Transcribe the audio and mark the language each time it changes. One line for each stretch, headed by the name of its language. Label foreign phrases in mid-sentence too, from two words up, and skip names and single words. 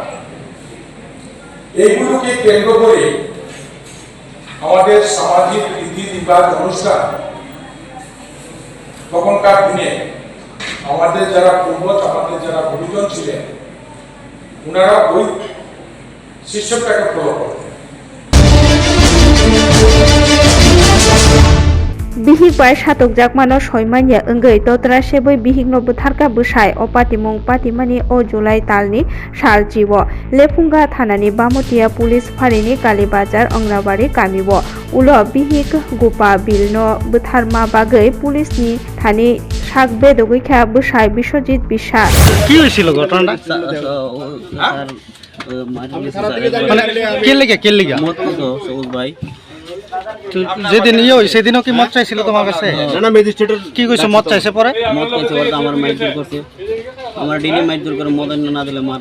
Bangla: এইগুলোকে কেন্দ্র করে আমাদের সামাজিক রীতি রিবাজ অনুষ্ঠান তখনকার দিনে আমাদের যারা পূর্বজ আমাদের যারা গুরুজন ছিলেন ওনারা ওই সিস্টেমটাকে ফলো করতেন
Kok Borok: Bihik bai satok jakmano soimanya ongoi totra seboi bihik no butharka bwsai o patimung patimani o July talni sal jibo Lefunga thanani Bamotia police pharini Kalibazar Ongrabari kamibo ulo bihik gupa bilno butharma bagai police ni thani sakbe dogoikha bwsai Biswajit Biswas
Bangla: কি হয়েছিল ঘটনাটা কে লেগে মত তো সবুজ ভাই যেদিন সেদিনও কি মদ চাইছিল তোমার কাছে না ম্যাজিস্ট্রেটের কি কইছো মদ চাইছে পরে মত কইছে বলতে আমার মাইজুর করছে আমার ডেলি মাইজুর করে মদ না দিলে মারে